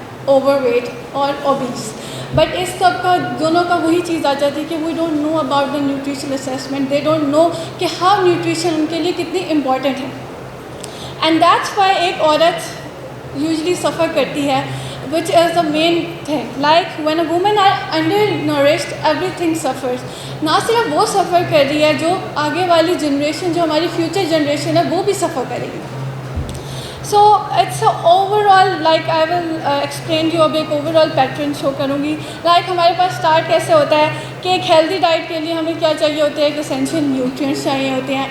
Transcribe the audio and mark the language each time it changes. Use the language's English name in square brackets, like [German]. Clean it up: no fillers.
[Urdu] Over weight اور obese. But اس سب کا دونوں کا وہی چیز آ جاتی ہے کہ [English] We don't know about the nutrition assessment. They don't know [Urdu] کہ ہاؤ نیوٹریشن ان کے لیے کتنی امپورٹنٹ ہے. [English] and that's why [Urdu] ایک عورت [English] Usually suffer کرتی ہے, which is the main thing. Like when a woman are undernourished, everything suffers. [Urdu] نہ صرف وہ سفر کر رہی ہے, جو آگے والی جنریشن, جو ہماری فیوچر جنریشن ہے, وہ بھی سفر کرے گی. [English] So it's overall like I will explain you اب ایک overall pattern show کروں گی. [Urdu] لائک ہمارے پاس اسٹارٹ کیسے ہوتا ہے کہ ایک ہیلدی ڈائٹ کے لیے ہمیں کیا چاہیے ہوتے ہیں, ایک اسینشیل نیوٹرینٹس چاہیے ہوتے ہیں.